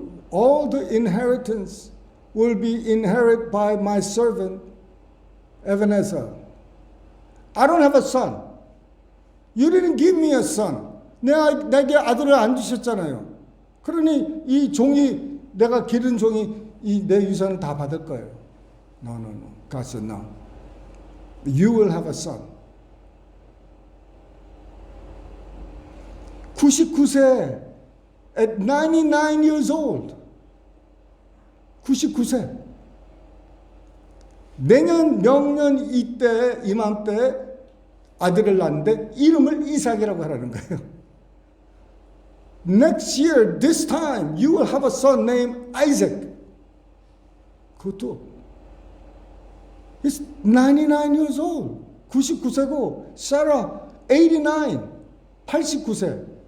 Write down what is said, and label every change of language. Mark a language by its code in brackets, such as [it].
[en] all the inheritance will be inherited by my servant Ebenezer. I don't have a son. You didn't give me a son. [ko] 내게 아들을 안 주셨잖아요. 그러니 이 종이 내가 기른 종이 이 내 유산을 다 받을 거예요. [en] No. God said no. You will have a son. 99세 at 99 years old. 99세. [ko] 내년 명년 이맘때 아들을 낳는데 이름을 이삭이라고 하라는 거예요. [en] Next year, this time, you will have a son named Isaac. 그것도 He's 99 years old. [ko] 99세고 Sarah 89. 89세.